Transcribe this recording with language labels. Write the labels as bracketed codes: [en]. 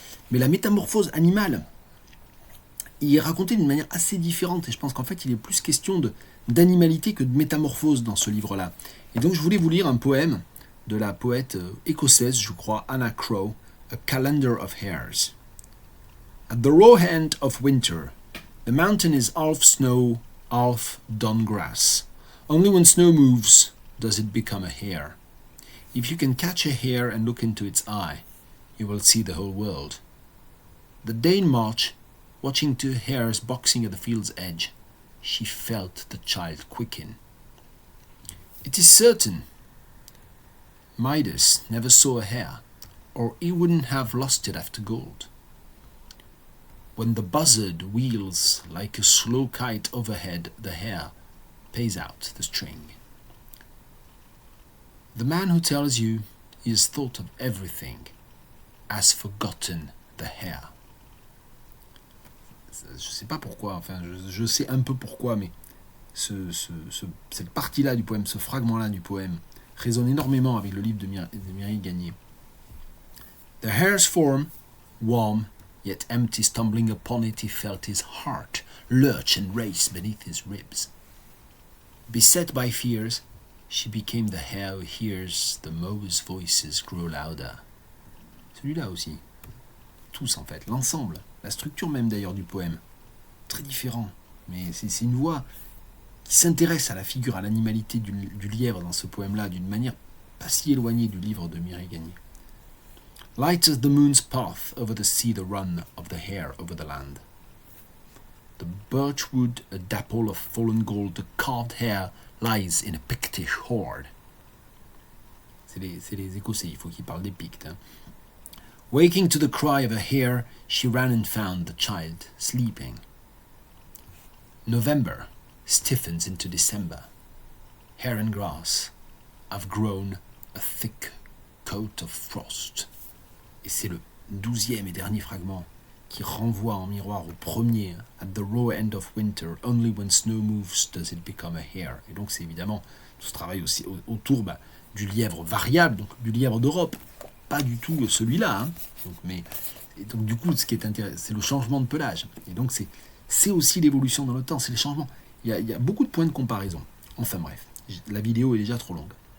[fr] Mais la métamorphose animale, il est raconté d'une manière assez différente, et je pense qu'en fait, il est plus question d'animalité que de métamorphose dans ce livre-là. Et donc, je voulais vous lire un poème de la poète écossaise, je crois, Anna Crow, A Calendar of Hares. [en] At the raw end of winter, the mountain is half snow, half dun grass. Only when snow moves does it become a hare. If you can catch a hare and look into its eye, you will see the whole world. The day in March, watching two hares boxing at the field's edge, she felt the child quicken. It is certain Midas never saw a hare, or he wouldn't have lost it after gold. When the buzzard wheels like a slow kite overhead, the hare pays out the string. The man who tells you he has thought of everything has forgotten the hare. [fr] Je ne sais pas pourquoi, enfin je sais un peu pourquoi, mais cette partie-là du poème, ce fragment-là du poème, résonne énormément avec le livre de Mireille Gagné. [en] The hare's form, warm, yet empty, stumbling upon it, he felt his heart lurch and race beneath his ribs. Beset by fears, she became the hare who hears the mow's voices grow louder. [fr] Celui-là aussi. Tous en fait, l'ensemble, la structure même d'ailleurs du poème. Très différent, mais c'est une voix qui s'intéresse à la figure, à l'animalité du lièvre dans ce poème-là, d'une manière pas si éloignée du livre de Mireille Gagné. [en] Light as the moon's path over the sea, the run of the hare over the land. The birch wood, a dapple of fallen gold, the carved hare lies in a Pictish hoard. [fr] C'est les Écossais, il faut qu'ils parlent des Pictes. Hein. [en] Waking to the cry of a hare, she ran and found the child sleeping. November stiffens into December. Hair and grass have grown a thick coat of frost. [fr] Et c'est le 12e et dernier fragment qui renvoie en miroir au premier. [en] At the raw end of winter, only when snow moves does it become a hare. [fr] Et donc c'est évidemment tout ce travail aussi autour du lièvre variable, donc du lièvre d'Europe. Pas du tout celui-là. Hein. Donc du coup, ce qui est intéressant, c'est le changement de pelage. Et donc c'est aussi l'évolution dans le temps, c'est les changements. Il y a beaucoup de points de comparaison. Enfin bref, la vidéo est déjà trop longue.